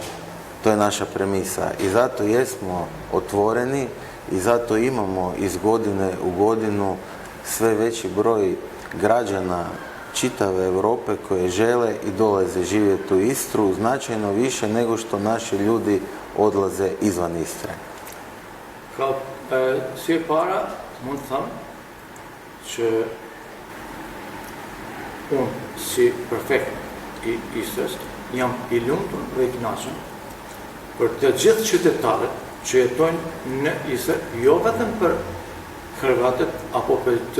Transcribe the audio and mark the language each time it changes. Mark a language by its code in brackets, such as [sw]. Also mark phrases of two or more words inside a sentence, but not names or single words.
[hr] To je naša premisa I zato jesmo otvoreni I zato imamo iz godine u godinu sve veći broj građana čitave Europe koje žele I dolaze živjeti u Istru, značajno više nego što naši ljudi odlaze izvan Istre. [sq] Kao si para mund të them që unë si prefekt I Istres jam I lumtur dhe I kënaqur për të gjithë qytetarët që jetojnë në Istër, jo vetëm për Hrvatët, apo për të